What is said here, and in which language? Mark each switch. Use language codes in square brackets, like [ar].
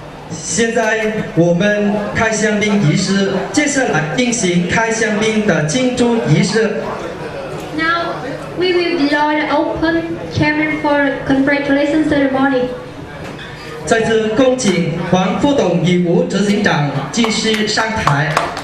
[zh] 现在我们开香槟仪式，接下来进行开香槟的庆祝仪式。 [en] Now we will deploy the open chairman for a congratulation ceremony. [zh] 再次恭请黄副董与吴执行长继续上台。